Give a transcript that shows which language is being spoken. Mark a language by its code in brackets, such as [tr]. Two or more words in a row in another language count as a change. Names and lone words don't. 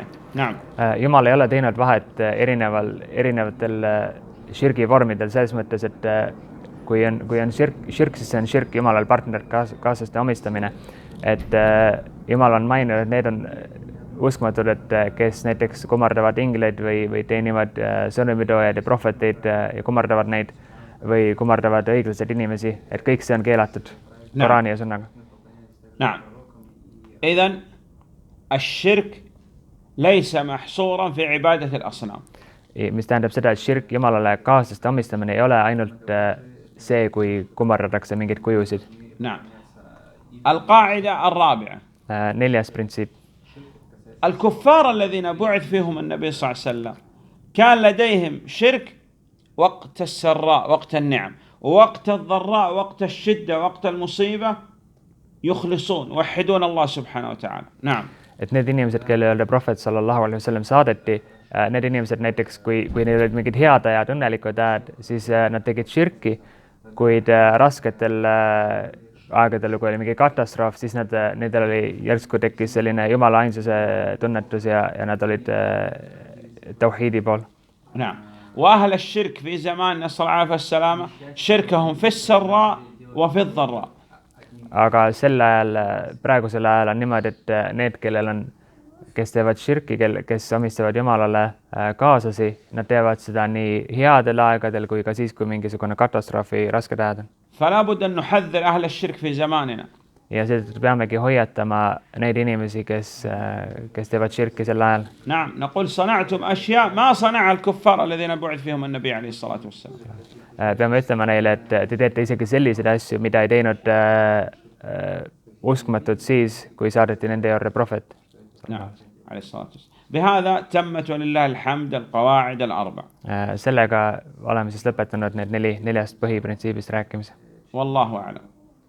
[ar] نعم. [et] Jumal ei ole teinud vahet erinevatel širgi vormidel selles mõttes, et kui on širk, siis see on širk, Jumalal partner kaaslaste omistamine. Et Jumal on maininud, et need on uskmatud, et kes näiteks kummardavad ingleid või teenivad sõnumitoojaid ja prohveteid ja kummardavad neid või kummardavad õiglased inimesi, et kõik see on keelatud Koraani ja sunnaga. [ar] نعم. إذن الشرك ليس محصورا في عبادة الأصنام. [et] Mis tähendab seda, et širk, Jumalale kaaslaste omistamine ei ole ainult see, kui kummardatakse mingeid kujusid. [ar] نعم. القاعدة الرابعة. [et] 4. printsiip. [ar] الكفار الذين بعث فيهم النبي صلى الله عليه وسلم كان لديهم شرك وقت السراء وقت النعم، ووقت الضراء وقت الشدة وقت المصيبة يخلصون ويوحدون الله سبحانه وتعالى. نعم. [et] Et need inimesed, kellele prohvet [ar] صلى الله عليه وسلم [et] saadeti, need inimesed näiteks, kui neil olid mingid head ajad, õnnelikud ajad, siis nad tegid širki, kuid rasketel aegadel, kui oli mingi katastroof, siis nendel oli järsku tekkis selline Jumala ainsuse tunnetus ja nad olid tauhiidi pool. [ar] نعم. وأهل الشرك في زماننا صلى الله عليه وسلم شركهم في السراء وفي الضراء. [et] Aga sel ajal, praegusel ajal on niimoodi, et need, kes teevad širki, kes omistavad Jumalale kaaslasi, nad teevad seda nii headel aegadel kui ka siis, kui mingisugune katastroofi rasked ajad on. [ar] فلا بد أن نحذر أهل الشرك في زماننا. [et] Ja seetõttu peamegi hoiatama neid inimesi, kes teevad širki sel ajal. [ar] نعم. نقول صنعتم أشياء ما صنع الكفار الذين بعث فيهم النبي عليه الصلاة والسلام. [et] Peame ütlema neile, et te teete isegi selliseid asju, mida ei teinud uskmatud siis, kui saadeti nende juurde prohvet. [ar] نعم. عليه الصلاة والسلام. بهذا تمت ولله الحمد القواعد الأربع. [et] Sellega oleme siis lõpetanud need 4 põhiprintsiibist rääkimise. [ar] والله أعلم.